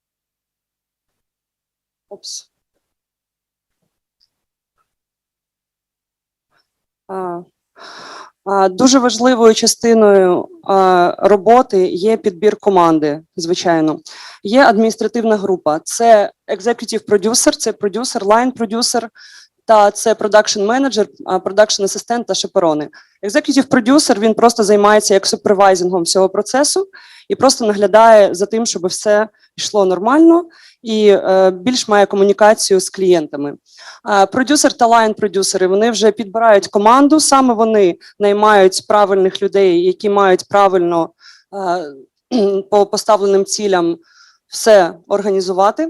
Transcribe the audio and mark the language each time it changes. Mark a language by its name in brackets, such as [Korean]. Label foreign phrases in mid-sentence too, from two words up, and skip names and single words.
[Ukrainian] Опс. Дуже важливою частиною роботи є підбір команди, звичайно. Є адміністративна група. [English] Це executive producer, [Ukrainian] це продюсер, [English] line producer, [Ukrainian] та це продакшн менеджер, продакшн асистент та шаперони. [English] Executive producer, [Ukrainian] він просто займається як супервайзингом всього процесу і просто наглядає за тим, щоб все йшло нормально і більш має комунікацію з клієнтами. Продюсер та лайн-продюсери, вони вже підбирають команду, саме вони наймають правильних людей, які мають правильно по поставленим цілям все організувати.